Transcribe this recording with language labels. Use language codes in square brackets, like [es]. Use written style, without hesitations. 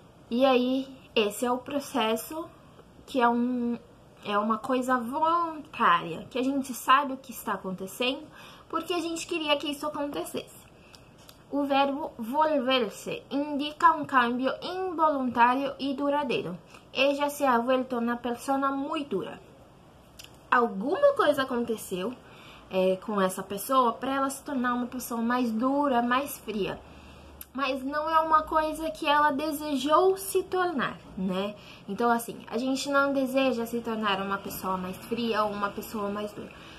[pt] E aí, esse é o processo que é uma coisa voluntária, que a gente sabe o que está acontecendo, porque a gente queria que isso acontecesse. O verbo volver-se indica um cambio involuntário e duradouro. [es] Ella se ha vuelto una persona muy dura. [pt] Alguma coisa aconteceu com essa pessoa para ela se tornar uma pessoa mais dura, mais fria. Mas não é uma coisa que ela desejou se tornar, né? Então, assim, a gente não deseja se tornar uma pessoa mais fria ou uma pessoa mais dura.